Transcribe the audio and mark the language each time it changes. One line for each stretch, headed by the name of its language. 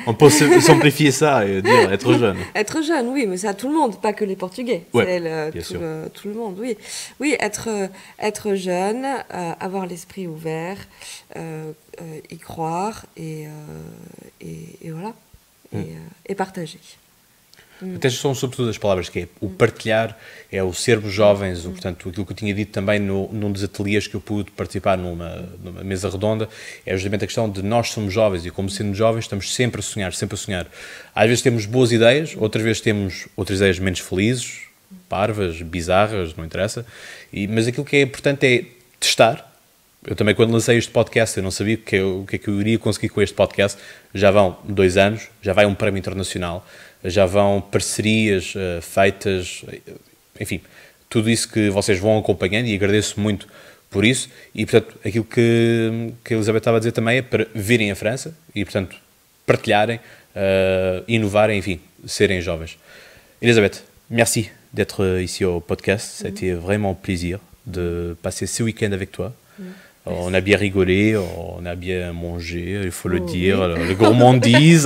French: On peut simplifier ça et dire être jeune. Être jeune, oui, mais c'est à tout le monde, pas que les Portugais. Ouais, c'est tout le monde, oui. Oui, être jeune, avoir l'esprit ouvert, y croire et voilà, et partager.
Portuguese: Até são sobretudo as palavras que é o partilhar, é o sermos jovens, portanto, aquilo que eu tinha dito também num dos ateliês que eu pude participar numa mesa redonda, é justamente a questão de nós somos jovens e como sendo jovens estamos sempre a sonhar, sempre a sonhar. Às vezes temos boas ideias, outras vezes temos outras ideias menos felizes, parvas, bizarras, não interessa, mas aquilo que é importante é testar. Eu também, quando lancei este podcast, eu não sabia o que é que eu iria conseguir com este podcast. Já vão 2 anos, já vai um prémio internacional, já vão parcerias feitas, enfim, tudo isso que vocês vão acompanhando e agradeço muito por isso. E, portanto, aquilo que a Elizabeth estava a dizer também é para virem à França e, portanto, partilharem, inovarem, enfim, serem jovens.
French: Elisabeth, merci d'être ici au podcast. Ça a été vraiment un plaisir de passer ce week-end avec toi. On a bien rigolé, on a bien mangé, il faut le dire, oui. Le gourmandise.